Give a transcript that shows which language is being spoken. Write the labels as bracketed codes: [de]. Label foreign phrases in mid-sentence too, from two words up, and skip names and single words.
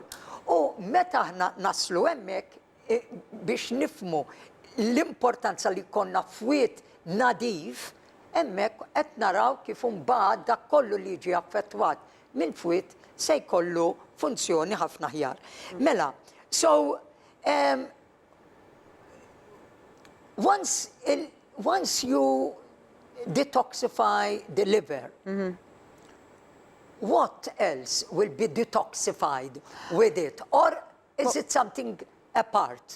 [mt] U meta aħna naslu hemmhekk biex nifmu l-importanza li konna fwiet nadif, hemmhekk qed naraw kif imbagħad dak kollu li jiġi affettwat mill-fwiet se jkollu funzjoni ħafna ħjar. Mela, [en] so once you detoxify the liver, what else will be detoxified with it? Or is it something apart?